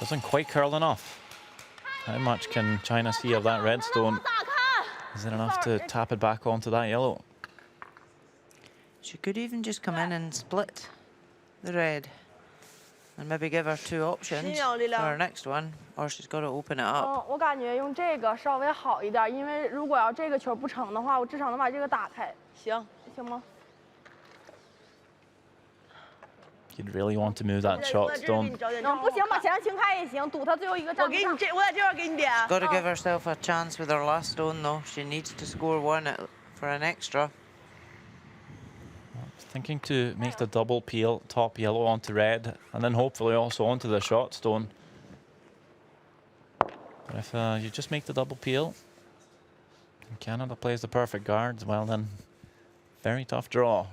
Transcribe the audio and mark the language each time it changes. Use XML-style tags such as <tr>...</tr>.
<en>Doesn't quite curl enough. How much can China see of that red stone? Is it enough to tap it back onto that yellow? She could even just come in and split the red and maybe give her 2 options for her next one, or she's got to open it up.</en> <zh>我感觉用这个稍微好一点，因为如果要这个球不成的话，我至少能把这个打开。行吗？</zh> <en>You'd really want to move that shot stone.</en> <zh>不行，把前面清开也行，堵他最后一个站不上。我在这边给你点。</zh> <en>Got to give herself a chance with her last stone though. She needs to score 1 for an extra. Thinking to make the double peel, top yellow onto red, and then hopefully also onto the shot stone. But if you just make the double peel, and Canada plays the perfect guards, well then, very tough draw.</en>